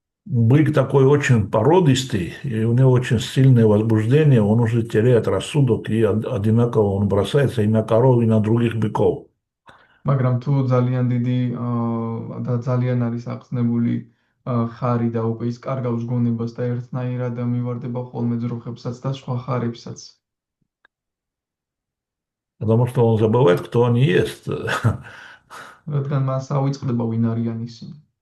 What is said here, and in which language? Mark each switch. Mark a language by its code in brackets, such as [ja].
[ru] Бык такой очень породистый, и у него очень сильное возбуждение, он уже теряет рассудок, и одинаково он бросается и на коров, и на других быков. [ka] მაგრამ თუ ძალიან დიდი და ძალიან არის აღწნეული ხარი და უკვე ის კარგავს გონებას და ერთნაირად მივარდება ხოლმე ძროხებსაც და სხვა ხარებსაც. [ru] Потому что он забывает, кто он есть. [ka] რადგან მას ავიწყდება ვინ არიან ისინი.